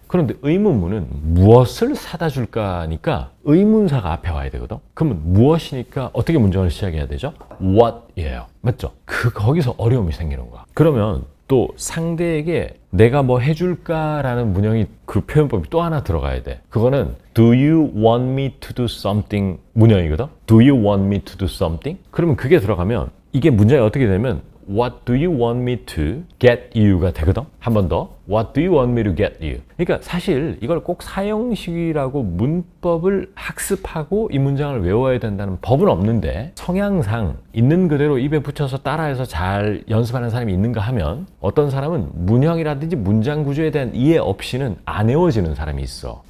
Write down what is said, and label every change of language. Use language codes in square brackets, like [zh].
[ko] 그런데 의문문은 무엇을 사다 줄까니까 의문사가 앞에 와야 되거든. 그러면 무엇이니까 어떻게 문장을 시작해야 되죠? what이에요. 맞죠? 거기서 어려움이 생기는 거야. 그러면 또 상대에게 내가 뭐 해줄까라는 문형이 그 표현법이 또 하나 들어가야 돼. 그거는 [en] Do you want me to do something 문형이거든. Do you want me to do something? [ko] 그러면 그게 들어가면 이게 문장이 어떻게 되면 [en] What do you want me to get you [ko] 가 되거든. 한 번 더 [en] What do you want me to get you? [ko] 그러니까 사실 이걸 꼭 사형식이라고 문법을 학습하고 이 문장을 외워야 된다는 법은 없는데 성향상 있는 그대로 입에 붙여서 따라해서 잘 연습하는 사람이 있는가 하면 어떤 사람은 문형이라든지 문장 구조에 대한 이해 없이는 안 외워지는 사람이 있어.